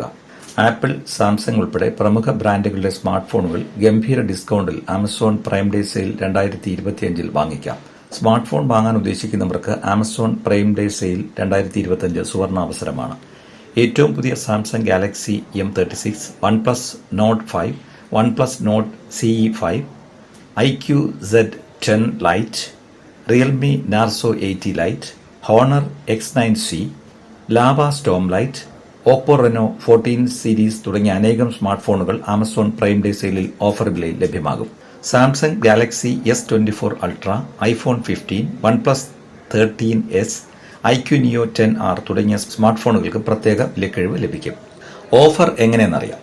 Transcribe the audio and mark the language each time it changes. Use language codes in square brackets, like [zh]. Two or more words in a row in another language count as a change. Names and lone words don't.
[ml] ആപ്പിൾ, സാംസങ് ഉൾപ്പെടെ പ്രമുഖ ബ്രാൻഡുകളുടെ സ്മാർട്ട് ഫോണുകൾ ഗംഭീര ഡിസ്കൗണ്ടിൽ ആമസോൺ പ്രൈം ഡേ സെയിൽ 2025 വാങ്ങിക്കാം. സ്മാർട്ട് ഫോൺ വാങ്ങാൻ ഉദ്ദേശിക്കുന്നവർക്ക് ആമസോൺ പ്രൈം ഡേ സെയിൽ 2025 സുവർണാവസരമാണ്. ഏറ്റവും പുതിയ സാംസങ് ഗാലക്സി M36, OnePlus Nord 5, OnePlus Nord CE5, IQ Z10 Lite, Realme Narzo 80 Lite, Honor X9C, Lava Stormlight, Oppo Reno 14 സീരീസ് തുടങ്ങിയ അനേകം സ്മാർട്ട് ഫോണുകൾ ആമസോൺ പ്രൈം ഡേ സെയിലിൽ ഓഫർ വിലയിൽ ലഭ്യമാകും. സാംസങ് ഗാലക്സി S24 Ultra, iPhone 15, OnePlus 13s, IQ Neo 10R തുടങ്ങിയ സ്മാർട്ട് ഫോണുകൾക്ക് പ്രത്യേക വിലക്കിഴിവ് ലഭിക്കും. ഓഫർ എങ്ങനെയെന്നറിയാം.